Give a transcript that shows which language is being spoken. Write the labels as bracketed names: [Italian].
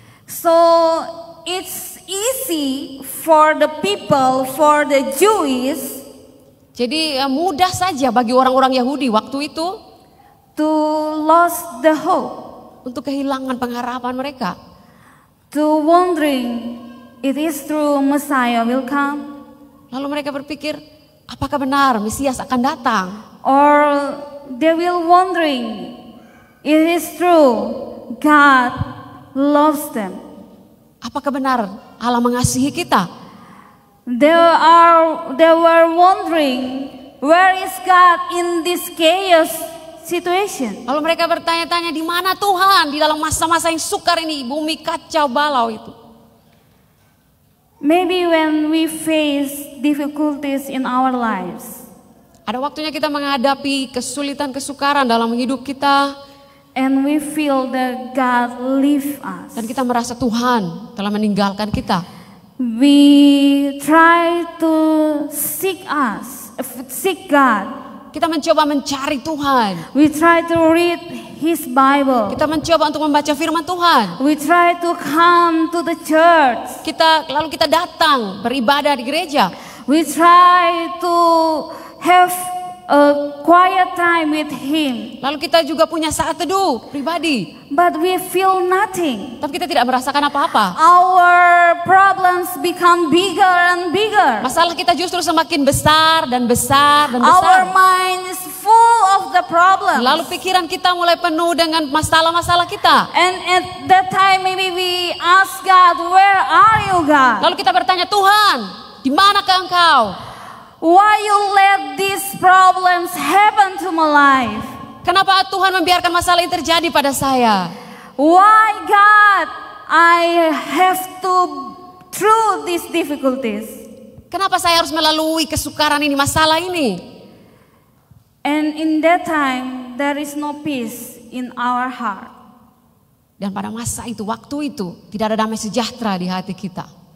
[English] So it's easy for the people, for the Jews, [Indonesian] Jadi mudah saja bagi orang-orang Yahudi waktu itu [English] to lose the hope, [Indonesian] untuk kehilangan pengharapan mereka, [English] to wondering it is true Messiah will come, [Indonesian] lalu mereka berpikir, apakah benar Mesias akan datang? [English] or they will wondering it is true God loves them. [Indonesian] Apakah benar Allah mengasihi kita? [English] They were wondering, where is God in this chaos situation? [Indonesian] Lalu mereka bertanya-tanya, di mana Tuhan di dalam masa-masa yang sukar ini, bumi kacau balau itu? [English] Maybe when we face difficulties in our lives, [Indonesian] Ada waktunya kita menghadapi kesulitan, kesukaran dalam hidup kita, [English] and we feel that God leave us, [Indonesian] dan kita merasa Tuhan telah meninggalkan kita. [English] we try to seek God. [Indonesian] Kita mencoba mencari Tuhan. [English] We try to read His Bible. [Indonesian] Kita mencoba untuk membaca firman Tuhan. [English] We try to come to the church. [Indonesian] Lalu kita datang beribadah di gereja. [English] We try to have a quiet time with Him. [Indonesian] Lalu kita juga punya saat teduh pribadi. [English] But we feel nothing. [Indonesian] Tapi kita tidak merasakan apa-apa. [English] Our problems become bigger and bigger. [Indonesian] Masalah kita justru semakin besar dan besar dan [English] Our [Indonesian] besar. [English] mind is full of the problems. [Indonesian] Lalu pikiran kita mulai penuh dengan masalah-masalah kita. [English] And at that time maybe we ask God, where are you God? [Indonesian] Lalu kita bertanya, Tuhan, di manakah Engkau? [English] Why you let these problems happen to my life? [Indonesian] Kenapa Tuhan membiarkan masalah ini terjadi pada saya? [English] Why God I have to through these difficulties? [Indonesian] Kenapa saya harus melalui kesukaran ini, masalah ini? [English] And in that time there is no peace in our heart. [Indonesian] Dan pada masa itu, waktu itu, tidak ada damai sejahtera di hati kita.